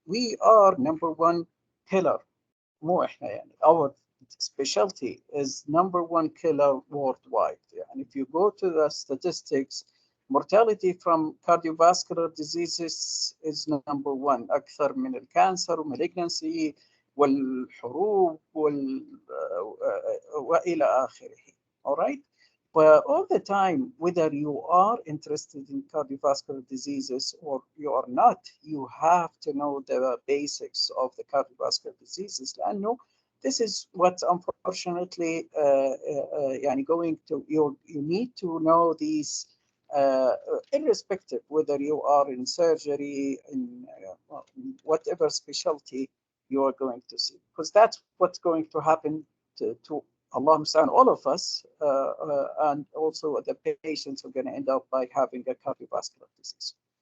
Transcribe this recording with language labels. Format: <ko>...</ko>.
<en>We are number one killer.</en> <ar>مو إحنا يعني.</ar> <en>Our specialty is number one killer worldwide. And if you go to the statistics, mortality from cardiovascular diseases is number one.</en> <ar>أكثر من الكانسر ومالجنسي والحروب وإلى آخره.</ar> <en>All right. But all the time, whether you are interested in cardiovascular diseases or you are not, you have to know the basics of the cardiovascular diseases. And no, this is what unfortunately يعني going to you need to know these irrespective whether you are in surgery in whatever specialty you are going to see, because that's what's going to happen to Allah and all of us, and also the patients are going to end up by having a cardiovascular disease.</en>